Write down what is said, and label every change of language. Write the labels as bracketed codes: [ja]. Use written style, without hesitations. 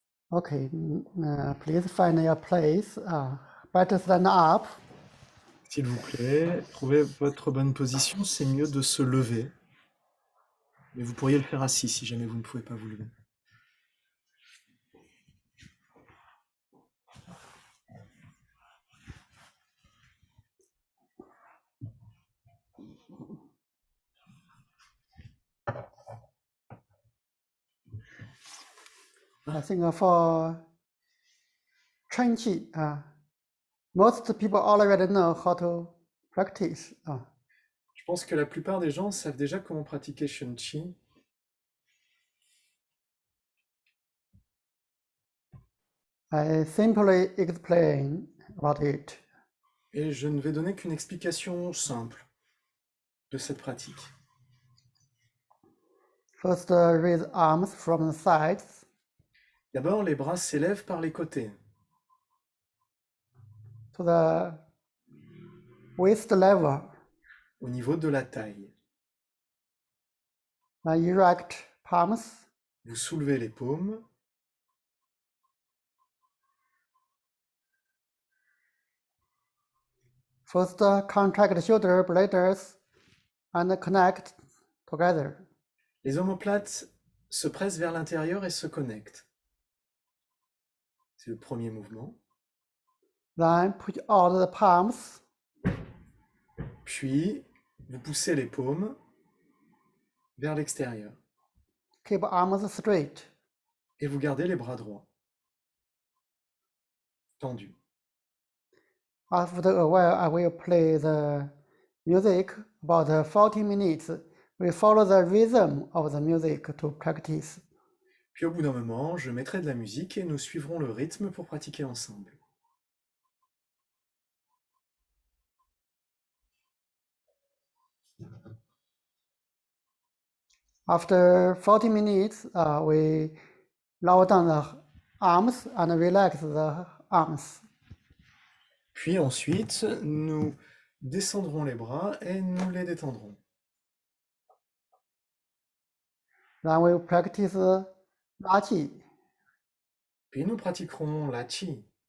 [en] Okay, please find your place. Better stand up. [fr] S'il vous plaît, trouvez votre bonne position, c'est mieux de se lever. Mais vous pourriez le faire assis si jamais vous ne pouvez pas vous lever. [en] I think for Chen Qi, most people already know how to practice. [fr] Je pense que la plupart des gens savent déjà comment pratiquer Shen Qi. [en] I simply explain about it. [fr] Et je ne vais donner qu'une explication simple de cette pratique. [en] First, raise arms from the sides. [fr] D'abord, les bras s'élèvent par les côtés, [en] To the waist level. [fr] au niveau de la taille. [en] Then erect palms. [fr] Vous soulevez les paumes. [en] First, contract shoulder blades and connect together. [fr] Les omoplates se pressent vers l'intérieur et se connectent. C'est le premier mouvement. [en] Then put out the palms. [fr] Puis, vous poussez les paumes. vers l'extérieur. [en] Keep arms straight. [fr] Et vous gardez les bras droits, tendus. [en] After a while, I will play the music about 40 minutes. We follow the rhythm of the music to practice. [fr] Puis au bout d'un moment, je mettrai de la musique et nous suivrons le rythme pour pratiquer ensemble. [en] After 40 minutes, we lower down the arms and relax the arms. [fr] Puis ensuite, nous descendrons les bras et nous les détendrons. [en] Then we practice La Qi. [fr] Puis nous pratiquerons la Qi.